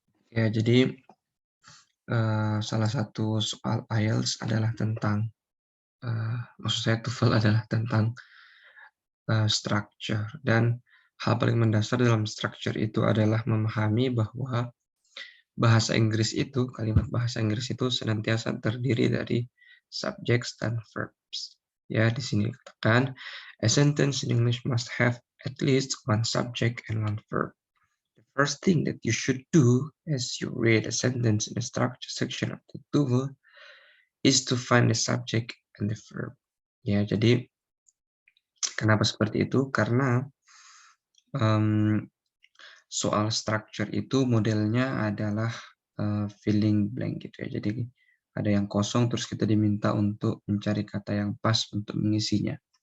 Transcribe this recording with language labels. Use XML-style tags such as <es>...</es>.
<id>Ya, jadi salah satu soal IELTS adalah tentang, maksud saya TOEFL adalah tentang structure. Dan hal paling mendasar dalam structure itu adalah memahami bahwa bahasa Inggris itu, kalimat bahasa Inggris itu senantiasa terdiri dari subjects dan verbs. Ya, di sini dikatakan,</id> <en>a sentence in English must have at least one subject and one verb. The first thing that you should do as you read a sentence in the structure section of the TOEFL is to find the subject and the verb.</en> <id>Ya, jadi kenapa seperti itu? Karena soal structure itu modelnya adalah filling blank gitu ya. Jadi ada yang kosong terus kita diminta untuk mencari kata yang pas untuk mengisinya.</id>